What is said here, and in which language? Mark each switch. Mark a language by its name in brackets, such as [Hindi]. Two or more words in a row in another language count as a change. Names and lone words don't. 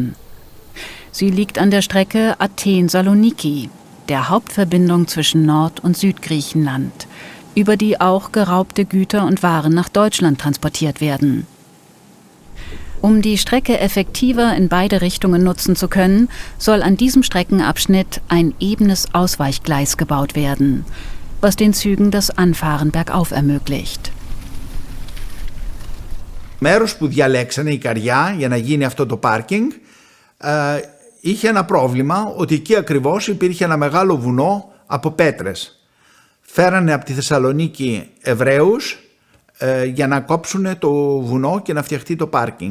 [German] Sie liegt an der Strecke Athen-Saloniki, der Hauptverbindung zwischen Nord- und Südgriechenland, über die auch geraubte Güter und Waren nach Deutschland transportiert werden. Um die Strecke effektiver in beide Richtungen nutzen zu können, soll an diesem Streckenabschnitt ein ebenes Ausweichgleis gebaut werden, was den Zügen das Anfahren bergauf ermöglicht. [Greek] Μέρος που διαλέξανε η Καριά για να γίνει αυτό το πάρκινγκ είχε ένα πρόβλημα ότι εκεί ακριβώς υπήρχε ένα μεγάλο βουνό από πέτρες. Φέρανε από τη Θεσσαλονίκη Εβραίους για να κόψουν το βουνό και να φτιαχτεί το πάρκινγκ.